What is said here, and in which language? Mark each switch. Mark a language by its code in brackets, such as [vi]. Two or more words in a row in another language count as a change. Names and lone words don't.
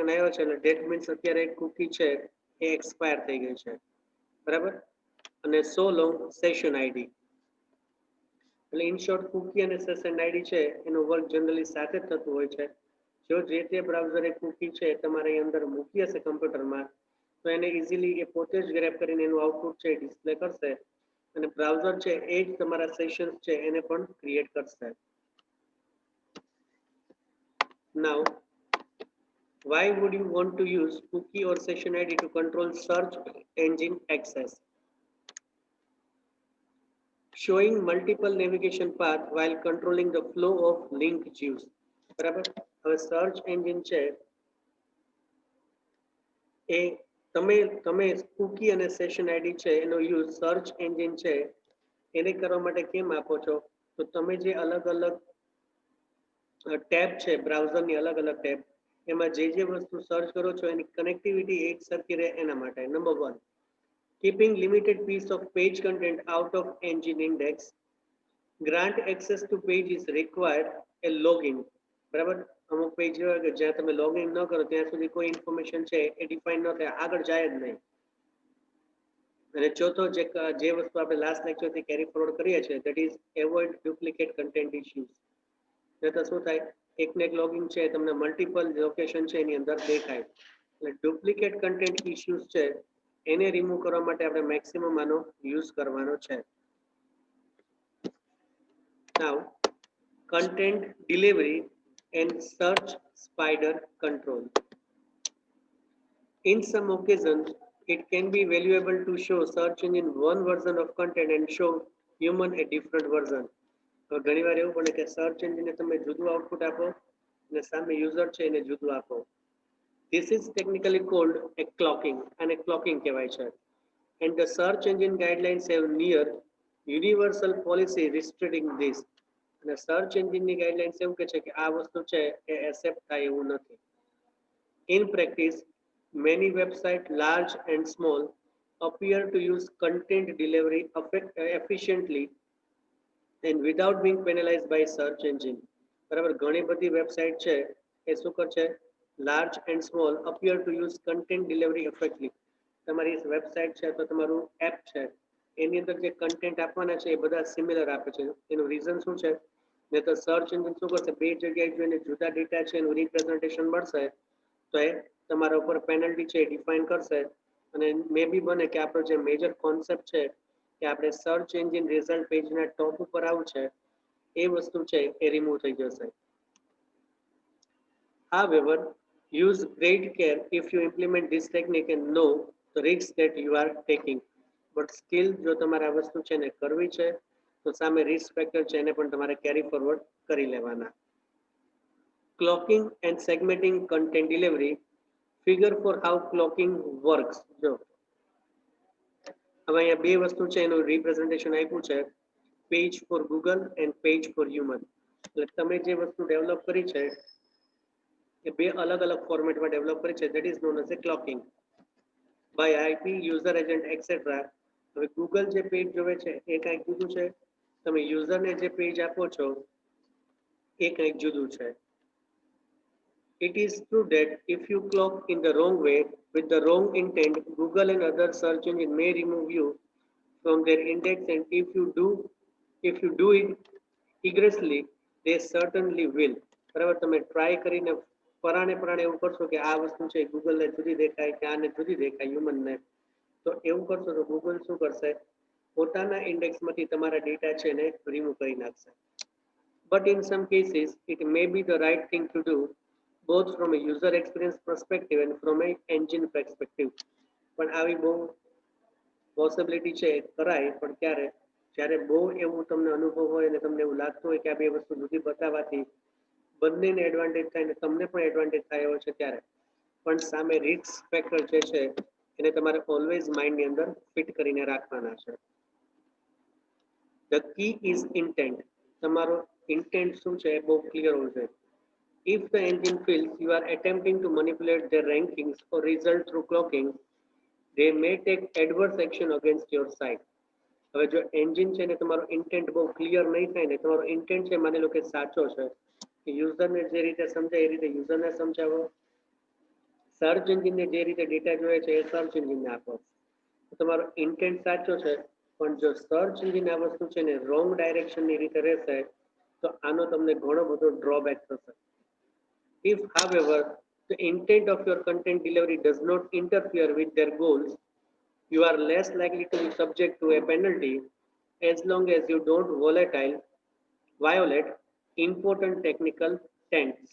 [gu] આવ્યો છે એટલે [en] date means [gu] અત્યારે કુકી છે એ એક્સપાયર થઈ ગઈ છે બરાબર અને [en] so long session ID [gu] એટલે [en] in short cookie [gu] અને [en] session ID [gu] છે એનું વર્ક જનરલી સાથે જ થતું હોય છે જો જે તે બ્રાઉઝર એ કુકી છે તમારે અંદર મૂકી હશે કમ્પ્યુટરમાં તો એને ઇઝીલી એ પોતે જ ગ્રેપ કરીને એનું આઉટપુટ છે ડિસ્પ્લે કરશે અને બ્રાઉઝર છે એ જ તમારા સેશન્સ છે એને પણ ક્રિએટ કરશે [en] નાઉ why would you want to use cookie or session id to control search engine access showing multiple navigation path while controlling the flow of link juice [gu] બરાબર હવે સર્ચ એન્જિન છે એ તમે કુકી અને સેશન આઈડી છે એનો યુઝ [en] search engine [gu] છે એને કરવા માટે કેમ આપો છો તો તમે જે અલગ અલગ ટેબ છે બ્રાઉઝરની અલગ અલગ ટેબ એમાં જે વસ્તુ સર્ચ કરો છો એની કનેક્ટિવિટી એક સરખી રહે એના માટે નંબર 1 [en] keeping limited piece of page content out of engine index grant access to page is required a [gu] login બરાબર અમુક પેજ એવા કે જ્યાં તમે લોગિન ન કરો ત્યાં સુધી કોઈ ઇન્ફોર્મેશન છે એ ડિફાઇન ન થાય આગળ જાય જ નહીં અને ચોથો જે વસ્તુ આપણે લાસ્ટ લેક્ચરથી [en] carry forward [gu] કરીએ છીએ [en] that is avoid duplicate content issues [gu] તો શું થાય એકને એક લોગિન છે તમને [en] multiple location [gu] છે એની અંદર દેખાય એટલે [en] duplicate content issues [gu] છે એને રિમૂવ કરવા માટે આપણે મેક્સિમમ આનો યુઝ કરવાનો છે [en] નાઉ content delivery and search spider control in some occasions it can be valuable to show search engine one version of content and show human a different version [gu] ઘણી વાર એવું બને કે સર્ચ એન્જિનને તમે જુદું આઉટપુટ આપો અને સામે યુઝર છે એને જુદું આપો [en] this is technically called a clocking [gu] અને clocking કહેવાય છે [en] and the search engine guidelines have near universal policy restricting this [gu] અને સર્ચ એન્જિનની ગાઈડલાઇન્સ એવું કહે છે કે આ વસ્તુ છે એ એક્સેપ્ટ થાય એવું નથી in [en] practice many websites large and small appear to use content delivery efficiently and without being penalized by search engine [gu] બરાબર ઘણી બધી વેબસાઇટ છે એ શું કરશે [en] large and small appear to use content delivery effectly [gu] તમારી વેબસાઇટ છે તો તમારું એપ છે એની અંદર જે કન્ટેન્ટ આપવાના છે એ બધા સિમિલર આપે છે એનું રીઝન શું છે ને તો [en] search engine [gu] શું કરશે બે જગ્યાએ જોઈને જુદા ડેટા છે એનું રિપ્રેઝન્ટેશન મળશે તો એ તમારા ઉપર પેનલ્ટી છે એ ડિફાઇન કરશે અને [en] may be [gu] બને કે આપણો જે મેજર કોન્સેપ્ટ છે કે આપણે [en] search engine result [gu] પેજના ટોપ ઉપર આવું છે એ વસ્તુ છે એ રિમૂવ થઈ જશે [en] however use great care if you implement this technique and know the risks that you are taking but still [gu] જો તમારે આ વસ્તુ છે ને કરવી છે તો સામે રિસ્ક ફેક્ટર છે એને પણ તમારે કેરી ફોરવર્ડ કરી લેવાના [en] clocking and segmenting content delivery figure for how clocking works [gu] જો હવે અહીંયા બે વસ્તુ છે એનું રિપ્રેઝન્ટેશન આપ્યું છે [en] page for Google and page for human [gu] એટલે તમે જે વસ્તુ ડેવલપ કરી છે એ બે અલગ અલગ ફોર્મેટમાં ડેવલપ કરી છે [en] that is known as a clocking by IP user agent etcetera [gu] હવે ગૂગલ જે પેજ જોવે છે એ કંઈક જુદું છે તમે યુઝરને જે પેજ આપો છો એ કંઈક જુદું છે [en] It is true that if you clock in the wrong way with the wrong intent, Google and other search engines may remove you from their index, and if you do it vigorously, they certainly will. [gu] બરાબર તમે ટ્રાય કરીને પરાણે એવું કરશો કે આ વસ્તુ છે ગૂગલને જુદી દેખાય કે આને જુદી દેખાય હ્યુમનને તો એવું કરશો તો ગૂગલ શું કરશે પોતાના ઇન્ડેક્સમાંથી તમારા ડેટા છે એને રિમૂવ કરી નાખશે But [en] in some cases, it may be the right thing to do both from a user experience perspective and from a engine perspective [gu] પણ આવી બહુ પોસિબિલિટી છે કરાય પણ ક્યારે જ્યારે બહુ એવું તમને અનુભવ હોય અને તમને એવું લાગતું હોય કે આ બે વસ્તુ જુદી બતાવવાથી બંનેને એડવાન્ટેજ થાય અને તમને પણ એડવાન્ટેજ થાય એવો છે ત્યારે પણ સામે [en] risk factor [gu] જે છે એને તમારે ઓલવેઝ માઇન્ડની અંદર ફિટ કરીને રાખવાના છે [en] the key is intent [gu] તમારો ઇન્ટેન્ટ શું છે એ બહુ ક્લિયર હોવું જોઈએ [en] If the engine feels you are attempting to manipulate their rankings or result through clocking, they may take adverse action against your site. [gu] હવે જો એન્જિન છે ને તમારો ઇન્ટેન્ટ બહુ ક્લિયર નહીં થાય ને, તમારો ઇન્ટેન્ટ છે માની લો કે સાચો છે કે યુઝરને જે રીતે સમજાય એ રીતે યુઝરને સમજાવો, સર્ચ એન્જિનને જે રીતે ડેટા જોઈએ છે એ સર્ચ એન્જિનને આપો. તમારો ઇન્ટેન્ટ સાચો છે, પણ જો સર્ચ એન્જિન આ વસ્તુ છે ને રોંગ ડાયરેક્શનની રીતે રહેશે તો આનો તમને ઘણો બધો ડ્રોબેક થશે. [en] If, however, the intent of your content delivery does not interfere with their goals, you are less likely to be subject to a penalty as long as you don't violate important technical tenets.